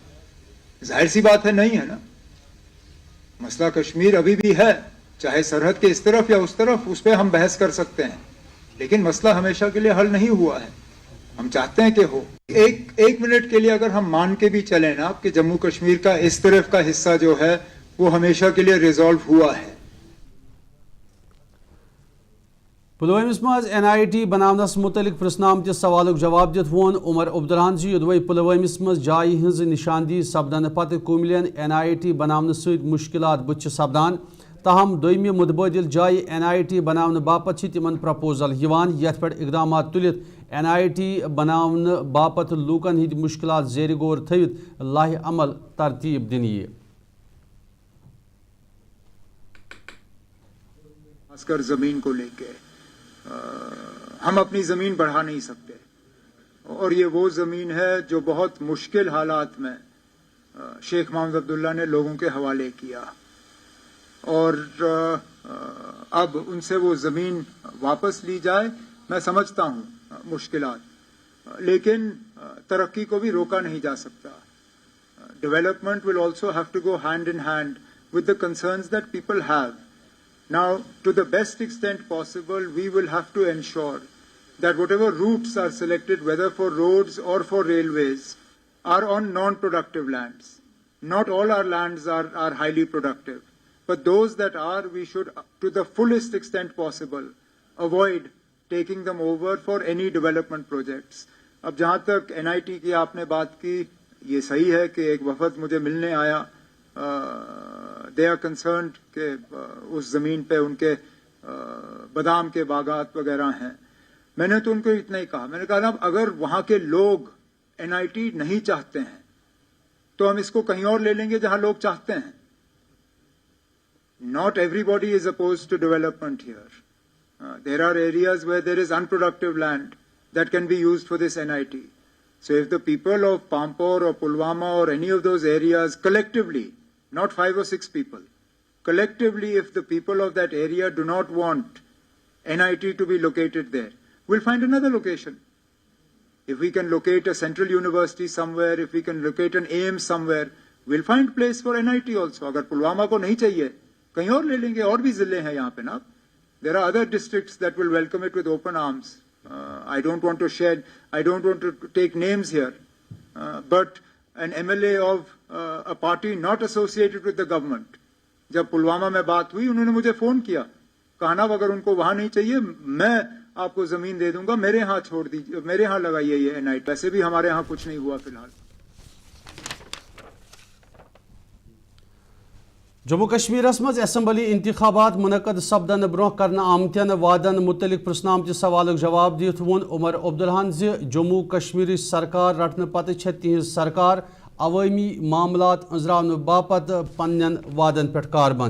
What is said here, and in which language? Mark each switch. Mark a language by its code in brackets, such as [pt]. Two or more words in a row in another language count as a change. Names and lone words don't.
[ur] ظاہر سی بات ہے نہیں ہے نا۔ مسئلہ کشمیر ابھی بھی ہے، چاہے سرحد کے اس طرف یا اس طرف، اس پہ ہم بحث کر سکتے ہیں، لیکن مسئلہ ہمیشہ کے لیے حل نہیں ہوا ہے۔ ہم چاہتے ہیں کہ ہو۔ ایک منٹ کے لیے اگر ہم مان کے بھی چلیں نا کہ جموں کشمیر کا اس طرف کا حصہ جو ہے وہ ہمیشہ کے لیے ریزالو ہوا ہے۔ [ks] پلوامس مز این آئی ٹی بناونس متعلق پرسنہ آمتس سوالک جواب دت وون عمر عبداللہن یدوے پلوامس مز جائے ہز نشاندہی سپدن پتہ کملین این آئی ٹی بناون ست مشکلات بچ سپدان، تاہم دویمہ متبادل جائے این آئی ٹی بناون باپت تمن پرپوزل یت پہ اقدامات تلت این آئی ٹی بناون باپت لوکن ہند مشکلات زیر غور تھوت لاہ عمل ترتیب دن یہ۔ [ur] خاص کر زمین کو لے کے ہم اپنی زمین بڑھا نہیں سکتے، اور یہ وہ زمین ہے جو بہت مشکل حالات میں شیخ محمد عبداللہ نے لوگوں کے حوالے کیا، اور اب ان سے وہ زمین واپس لی جائے۔ میں سمجھتا ہوں مشکلات، لیکن ترقی کو بھی روکا نہیں جا سکتا۔ [en] Development will also have to go hand in hand with the concerns that people have. Now, to the best extent possible, we will have to ensure that whatever routes are selected, whether for roads or for railways, are on non-productive lands. Not all our lands are highly productive, but those that are, we should, to the fullest extent possible, avoid taking them over for any development projects. [ur] اب جہاں تک این آئی ٹی کی آپ نے بات کی، یہ صحیح ہے کہ ایک وفد مجھے ملنے آیا, [en] they are concerned [ur] کہ اس زمین پہ ان کے بادام کے باغات وغیرہ ہیں. میں نے تو ان کو اتنا ہی کہا, میں نے کہا نا اگر وہاں کے لوگ NIT نہیں چاہتے ہیں تو ہم اس کو کہیں اور لے لیں گے جہاں لوگ چاہتے ہیں. [en] Not everybody is opposed to development here. There are areas where there is unproductive land that can be used for this NIT. So if the people of Pampore or Pulwama or any of those areas collectively, not 5 or 6 people, collectively if the people of that area do not want NIT to be located there, we'll find another location. If we can locate a central university somewhere, if we can locate an AIIMS somewhere, we'll find place for NIT also. [ur] اگر پلوامہ کو نہیں چاہیے کہیں اور لے لیں گے, اور بھی ضلع ہیں یہاں پہ نا. [en] There are other districts that will welcome it with open arms. I don't want to take names here, but an MLA of a party not associated with the government, [ur] جب پلوامہ میں بات ہوئی انہوں نے مجھے فون کیا, کہا نا اگر ان کو وہاں نہیں چاہیے میں آپ کو زمین دے دوں گا, میرے ہاں چھوڑ دیجیے, میرے ہاں لگائیے یہ NIT. ویسے بھی ہمارے ہاں کچھ نہیں ہوا فی الحال. [ks] جموں کشمیرس مز اسمبلی انتخابات منعقد سپدن برہ کرنا آمتین وعدن متعلق پرسنہ آمتہ سوالک جواب دیت وون عمر عبدالحان زِ جموں کشمیر سرکار رٹنے پتہ چھ تہنز سرکار عوامی معاملات انزراونہ باپت پنن وعدن پہ کاربند.